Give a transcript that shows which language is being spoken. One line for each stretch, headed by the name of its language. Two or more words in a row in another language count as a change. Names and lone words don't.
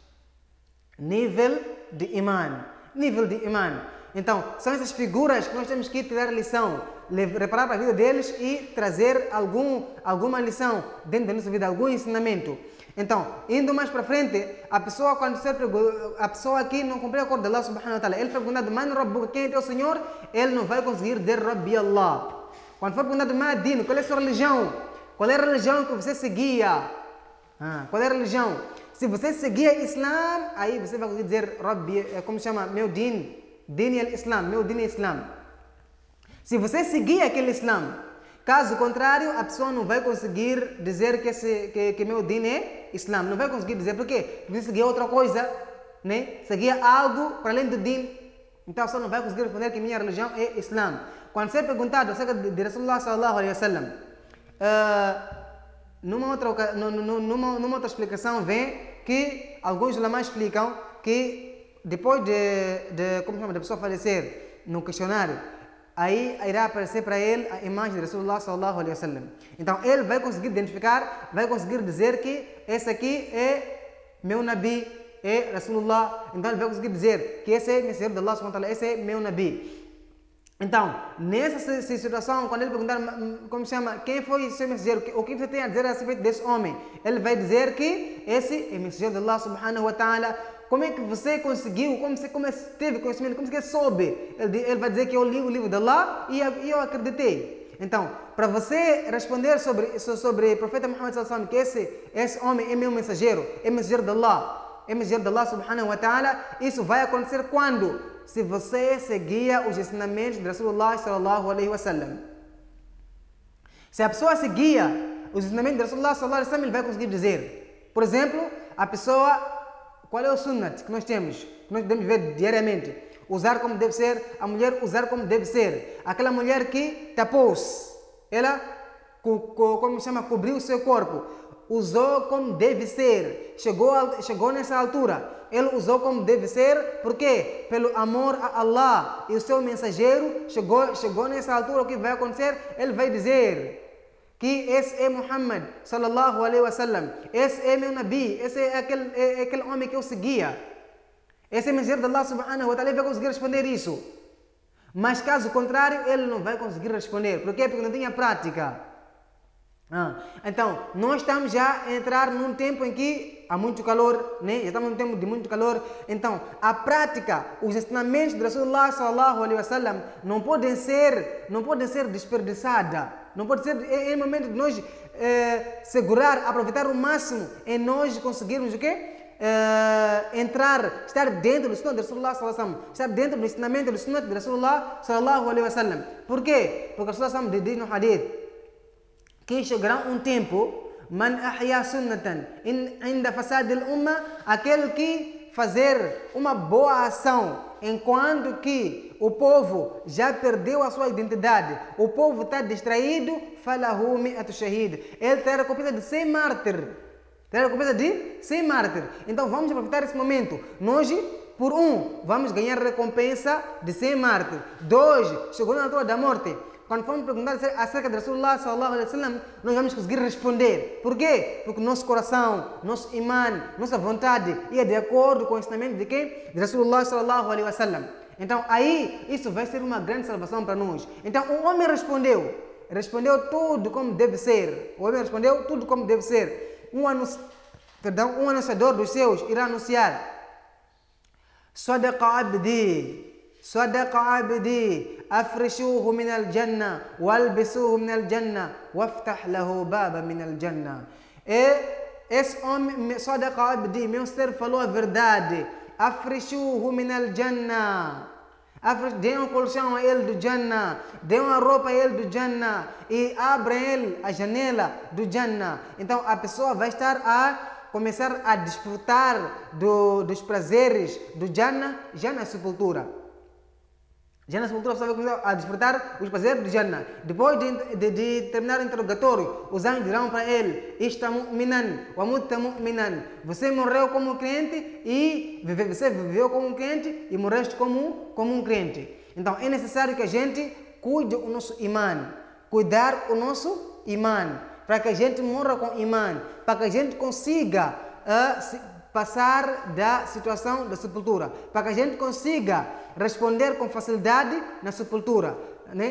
Portuguese: Nível de Iman. Então, são essas figuras que nós temos que tirar lição, reparar para a vida deles e trazer alguma lição dentro da nossa vida, algum ensinamento. Então, indo mais para frente, a pessoa aqui não cumpriu o acordo de
Arabic: الله سبحانه وتعالى,
Portuguese: ele foi perguntado,
Arabic: من ربك,
Portuguese: quem é teu Senhor? Ele não vai conseguir dizer
Arabic: ربي الله.
Portuguese: Quando for perguntado, Madino, qual é a sua religião? Qual é a religião que você seguia? Qual é a religião? Se você seguia Islam, aí você vai conseguir dizer Rabbi, como chama? Meu
Arabic: دين الإسلام,
Portuguese: meu din é Islam. Se você seguir aquele Islam, caso contrário, a pessoa não vai conseguir dizer que meu din é Islam. Não vai conseguir dizer, por quê? Porque você seguia outra coisa, né? Seguia algo para além do din. Então a pessoa não vai conseguir responder que minha religião é Islam. Quando você é perguntado acerca de
Arabic: رسول الله صلى الله عليه وسلم,
Portuguese: numa outra explicação vem que alguns ulama explicam que depois da pessoa falecer no questionário, aí irá aparecer para ele a imagem de
Arabic: رسول الله صلى الله عليه وسلم.
Portuguese: Então ele vai conseguir identificar, vai conseguir dizer que esse aqui é meu Nabi, é Rasulullah. Então ele vai conseguir dizer que esse é mensageiro de
Arabic: الله سبحانه وتعالى,
Portuguese: esse é meu Nabi. Então, nessa situação, quando ele perguntar, como chama, quem foi seu mensageiro, o que você tem a dizer a respeito desse homem? Ele vai dizer que esse é mensageiro de
Arabic: الله سبحانه وتعالى.
Portuguese: Como é que você conseguiu, como você teve conhecimento, como você soube? Ele vai dizer que eu li o livro de Allah e eu acreditei. Então, para você responder sobre o profeta Muhammad
Arabic: صلى الله عليه وسلم,
Portuguese: que esse homem é meu mensageiro, é mensageiro de Allah, é mensageiro de
Arabic: الله سبحانه وتعالى,
Portuguese: isso vai acontecer quando? Se você seguia os ensinamentos de
Arabic: رسول الله صلى الله عليه وسلم.
Portuguese: Se a pessoa seguia os ensinamentos de
Arabic: رسول الله صلى الله عليه وسلم,
Portuguese: ele vai conseguir dizer. Por exemplo, a pessoa, qual é o sunnat que nós temos? Que nós devemos ver diariamente. Usar como deve ser, a mulher usar como deve ser. Aquela mulher que tapou-se, ela, como chama, cobriu o seu corpo. Usou como deve ser. Chegou nessa altura. Ele usou como deve ser, por quê? Pelo amor a Allah e o seu mensageiro. Chegou nessa altura, o que vai acontecer? Ele vai dizer que esse é Muhammad
Arabic: صلى الله عليه وسلم,
Portuguese: esse é meu Nabi, esse é aquele homem que eu seguia, esse é mensageiro de
Arabic: الله سبحانه وتعالى.
Portuguese: Ele vai conseguir responder isso. Mas caso contrário, ele não vai conseguir responder. Por quê? Porque não tinha prática. Então, nós estamos já a entrar num tempo em que há muito calor, né? Já estamos num tempo de muito calor. Então, a prática, os ensinamentos de
Arabic: رسول الله صلى الله عليه وسلم
Portuguese: não podem ser desperdiçados. Não pode ser em momento de nós segurar, aproveitar o máximo em nós conseguirmos o quê? Estar dentro do sunnah de
Arabic: رسول الله صلى الله عليه وسلم,
Portuguese: estar dentro do ensinamento do sunnah de
Arabic: رسول الله صلى الله عليه وسلم.
Portuguese: Por quê? Porque
Arabic: رسول الله صلى الله عليه وسلم
Portuguese: diz no hadith que chegará um tempo,
Arabic: من أحيا سنة عند فساد الأمة,
Portuguese: aquele que fazer uma boa ação enquanto que o povo já perdeu a sua identidade, o povo está distraído,
Arabic: فله مئة شهيد,
Portuguese: ele terá a recompensa de 100 mártires. Terá a recompensa de 100 mártires. Então vamos aproveitar esse momento. Nós, por vamos ganhar recompensa de 100 mártires. 2, chegou na altura da morte. Quando formos perguntar acerca de
Arabic: رسول الله صلى الله عليه وسلم,
Portuguese: nós vamos conseguir responder. Por quê? Porque nosso coração, nosso iman, nossa vontade ia de acordo com o ensinamento de quem? De
Arabic: رسول الله صلى الله عليه وسلم.
Portuguese: Então aí, isso vai ser uma grande salvação para nós. Então o homem respondeu tudo como deve ser. O homem respondeu tudo como deve ser. Um anunciador dos céus irá anunciar:
Arabic: صدق عبدي، افرشوه من الجنة، والبسوه من الجنة، وافتح له بابا من الجنة.
Portuguese: Esse homem,
Arabic: صدق عبدي,
Portuguese: meu ser falou a verdade.
Arabic: افرشوه من الجنة.
Portuguese: Dê um colchão a ele do Jannah, dê uma roupa a ele do Jannah e abra ele a janela do Jannah. Então a pessoa vai estar a começar a desfrutar dos prazeres do Jannah já na sepultura. Já na sepultura você vai começar a desfrutar os prazeres do Jannah. Depois de terminar o interrogatório, os anjos dirão para ele:
Arabic: عشت مؤمنا، ومت مؤمنا.
Portuguese: Você morreu como um crente e você viveu como um crente e morreste como um crente. Então é necessário que a gente cuide o nosso imã, cuidar o nosso imã, para que a gente morra com imã, para que a gente consiga passar da situação da sepultura, para que a gente consiga responder com facilidade na sepultura, né?